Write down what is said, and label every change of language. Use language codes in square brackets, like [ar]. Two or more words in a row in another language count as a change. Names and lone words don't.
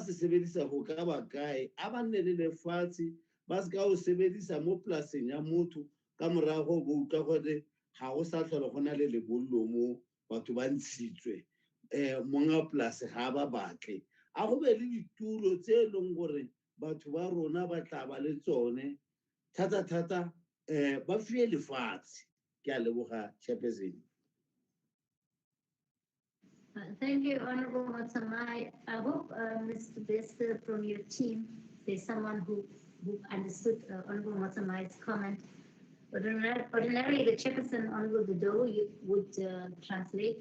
[tn] se sebedisa go ka ba kae a ba nne le lefatshe ba se ka o sebedisa mo polaseng ya motho ka morago go utlwa gore ga go sa tlhole go na le lebollo mo batho ba ntshitswe monga polase ga ba batle a go be le ditulo tse e leng gore batho ba rona ba tla ba le tsone thata ba fie lefatshe. Ke a leboga Chairperson. [en] Thank you, Honorable Matsamai. I hope Mr. Bester from your team, there's someone who understood Honorable Matsamai's comment. Ordinarily, the Chairperson, Honorable Dodo, would translate.